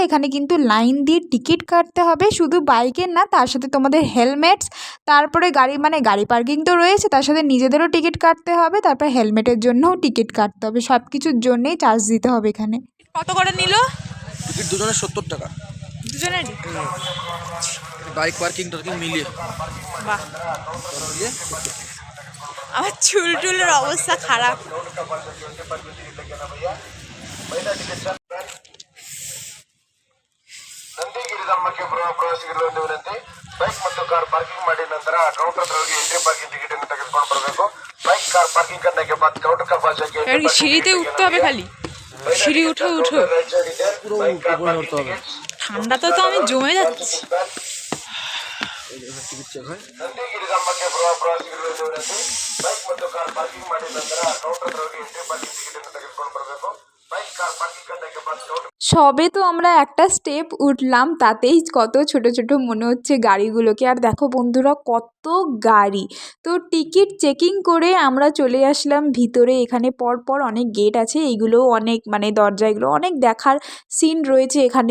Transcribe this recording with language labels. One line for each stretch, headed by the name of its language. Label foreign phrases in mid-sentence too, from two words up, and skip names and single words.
Bangla: এখানে কিন্তু লাইন দিয়ে টিকিট কাটতে হবে, শুধু বাইকের না, তার সাথে তোমাদের হেলমেটস, তারপরে গাড়ি মানে গাড়ি পার্কিং তো রয়েছে, তার সাথে নিজেদেরও টিকিট কাটতে হবে, তারপরে হেলমেটের জন্যও টিকিট কাটতে হবে। সব কিছুর জন্যেই চার্জ দিতে হবে এখানে। কত করে নিল টিকিট দুজনের 70 টাকা, দুজনেরই?
English: bike parking
Bangla: টার্কিং মিলিয়ে। বাহ, সব মিলিয়ে 70 টাকা। আমার চুল টুলের অবস্থা খারাপ।
Kannada: ನಂದಿಗಿರಿದಮ್ಮಕ್ಕೆ ಬರುವ ಪ್ರವಾಸಿಗರು ಒಂದು ವಿನಂತಿ, ಬೈಕ್ ಮತ್ತು
English: car parking
Kannada: ಮಾಡಿ ನಂತರ ಕೌಂಟರ್ ಹತ್ರ ಹೋಗಿ
English: entry parking ticket
Kannada: ಅನ್ನು ತೆಗೆದುಕೊಂಡು ಬರಬೇಕು।
English: bike car parking
Hindi: करने के बाद काउंटर का पास जाके
Bangla: সিঁড়িতে উঠতে হবে, খালি সিঁড়ি উঠো উঠো। পুরো উপরে উঠতে হবে। ঠান্ডাতে তো আমি জমে যাচ্ছি।
English: ticket check
Bangla: হয়।
Kannada: ನಂದಿಗಿರಿದಮ್ಮಕ್ಕೆ ಬರುವ ಪ್ರವಾಸಿಗರು ಒಂದು ವಿನಂತಿ, ಬೈಕ್ ಮತ್ತು
English: car parking
Kannada: ಮಾಡಿ ನಂತರ ಕೌಂಟರ್ ಹತ್ರ ಹೋಗಿ
English: entry parking ticket
Kannada: ಅನ್ನು ತೆಗೆದುಕೊಂಡು ಬರಬೇಕು।
English: bike car parking
Hindi: करने के बाद काउंटर।
Bangla: সবে তো আমরা একটা স্টেপ উঠলাম, তাতেই কত ছোট ছোট মনে হচ্ছে গাড়িগুলোকে। আর দেখো বন্ধুরা কত গাড়ি। তো
English: ticket checking
Bangla: করে আমরা চলে আসলাম ভিতরে। এখানে পরপর অনেক গেট আছে, এইগুলোও অনেক মানে দরজা, এগুলো অনেক দেখার সিন রয়েছে এখানে।